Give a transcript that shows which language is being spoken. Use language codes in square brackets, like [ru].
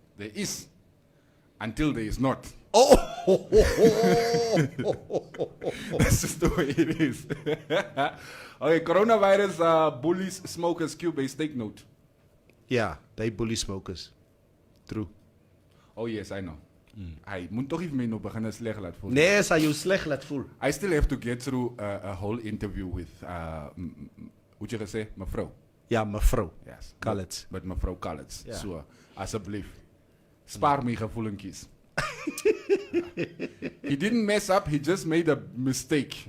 [en] There is. Until there is not. Oh! That's just the way it is. Okay, coronavirus bullies smokers. Cubase, take note. Yeah, they bully smokers. True. Oh yes, I know. [af] Hy moet tog nie vir my nou begin sleg laat voel. Nee, sal jou sleg laat voel. [en] I still have to get through a whole interview with [af] hoe jy gesê, mevrou. Ja, mevrou. [en] Yes. [af] Kalitz. Met mevrou Kalitz. Ja. So, asseblief. Spaar my gevoelentjies. [en] He didn't mess up, he just made a mistake.